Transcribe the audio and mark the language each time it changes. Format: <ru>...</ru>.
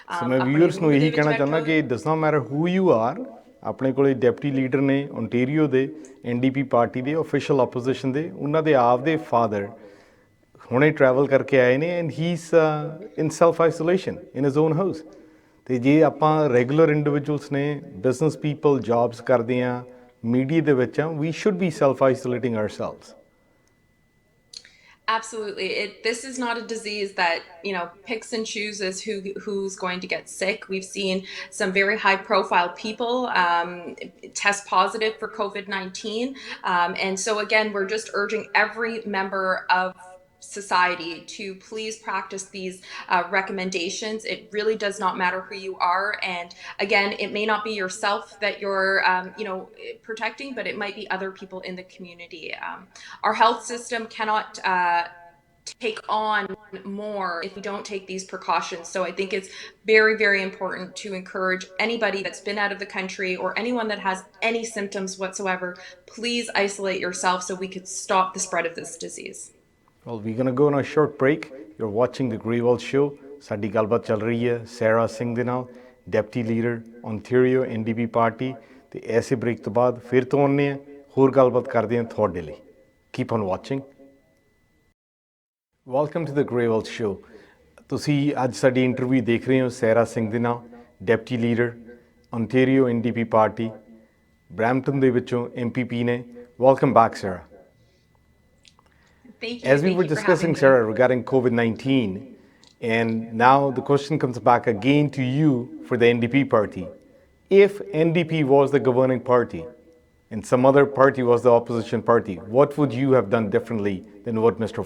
<pa>ਮੈਂ ਵਿਊਅਰਸ ਨੂੰ ਇਹੀ ਕਹਿਣਾ ਚਾਹੁੰਦਾ ਕਿ</pa> <en>does not matter who you are,</en> <pa>ਆਪਣੇ ਕੋਲੇ ਡਿਪਟੀ ਲੀਡਰ ਨੇ ਓਨਟਾਰੀਓ ਦੇ NDP ਪਾਰਟੀ ਦੇ ਆਫੀਸ਼ੀਅਲ ਆਪੋਜੀਸ਼ਨ ਦੇ, ਉਹਨਾਂ ਦੇ ਆਪਦੇ ਫਾਦਰ ਹੁਣੇ ਟਰੈਵਲ ਕਰਕੇ ਆਏ ਨੇ</pa> <en>And he is in self isolation in his own house.</en> <pa>ਅਤੇ ਜੇ ਆਪਾਂ ਰੈਗੂਲਰ ਇੰਡੀਵਿਜੂਅਲਸ ਨੇ, ਬਿਜ਼ਨਸ ਪੀਪਲ, ਜੌਬਸ ਕਰਦੇ ਹਾਂ, ਮੀਡੀਆ ਦੇ ਵਿੱਚ ਆ,</pa> <en>We should be self isolating ourselves. Absolutely. This is not a disease that, picks and chooses who's going to get sick. We've seen some very high profile people test positive for COVID-19. And so again, we're just urging every member of society to please practice these recommendations. It really does not matter who you are. And again, it may not be yourself that you're, protecting, but it might be other people in the community. Our health system cannot take on more if we don't take these precautions. So I think it's very, very important to encourage anybody that's been out of the country or anyone that has any symptoms whatsoever, please isolate yourself so we could stop the spread of this disease. Well, we're going to go on a short break. You're watching the Grewal show.</en> <pa>ਸਾਡੀ ਗੱਲਬਾਤ ਚੱਲ ਰਹੀ ਹੈ ਸੈਰਾ ਸਿੰਘ ਦੇ ਨਾਲ, deputy leader Ontario NDP party. ਤੇ ਐਸੇ break ਤੋਂ ਬਾਅਦ ਫਿਰ ਤੋਂ ਆਉਂਦੇ ਹਾਂ, ਹੋਰ ਗੱਲਬਾਤ ਕਰਦੇ ਹਾਂ ਤੁਹਾਡੇ ਲਈ।</pa> <en>Keep on watching. Welcome to the gravel show.</en> <pa>ਤੁਸੀਂ ਅੱਜ ਸਾਡੀ ਇੰਟਰਵਿਊ ਦੇਖ ਰਹੇ ਹੋ ਸੈਰਾ ਸਿੰਘ ਦੇ ਨਾਲ, deputy leader Ontario NDP party, Brampton ਦੇ ਵਿੱਚੋਂ MPP ਨੇ।</pa> <en>Welcome back Sarah. Thank you. As we were discussing, Sarah, regarding COVID-19, and now the question comes back again to you for the NDP party. If NDP was the governing party and some other party was the opposition party, what would you have done differently than what Mr.</en>